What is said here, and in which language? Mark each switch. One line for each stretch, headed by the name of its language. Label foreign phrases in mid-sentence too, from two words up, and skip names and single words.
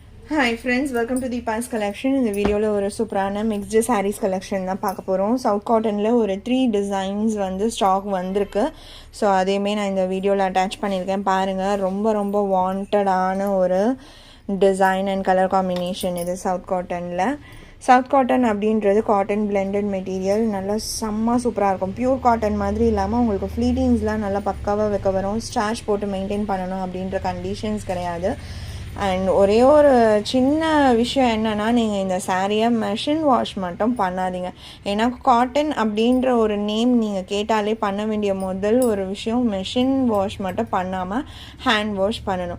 English: Hi friends, welcome to the Pants collection. In the video
Tamil: ல ஒரு சூப்பரான
English: mixed sarees collection
Tamil: டா பாக்க போறோம். சவுத் காட்டன் ல ஒரு 3 டிசைன்ஸ் வந்து ஸ்டாக் வந்திருக்கு. சோ அதையுமே நா இந்த வீடியோ ல அட்டாச் பண்ணிருக்கேன் பாருங்க. ரொம்ப வாண்டட் ஆன ஒரு
English: design and color combination
Tamil: இது சவுத் காட்டன் ல. South cotton அப்படின்றது
English: cotton blended material
Tamil: நல்லா செம்ம சூப்பராக இருக்கும்.
English: pure cotton
Tamil: மாதிரி இல்லாமல் உங்களுக்கு ஃப்ளீட்டிங்ஸ்லாம் நல்லா பக்காவாக வைக்க வரும். ஸ்டார்ச் போட்டு மெயின்டைன் பண்ணணும் அப்படின்ற கண்டிஷன்ஸ் கிடையாது. அண்ட் ஒரே ஒரு சின்ன விஷயம் என்னென்னா, நீங்கள் இந்த சாரியை
English: machine wash
Tamil: மட்டும் பண்ணாதீங்க. ஏன்னா காட்டன் அப்படின்ற ஒரு நேம் நீங்கள் கேட்டாலே பண்ண வேண்டிய முதல் ஒரு விஷயம்
English: machine wash
Tamil: மட்டும் பண்ணாமல்
English: hand wash
Tamil: பண்ணணும்.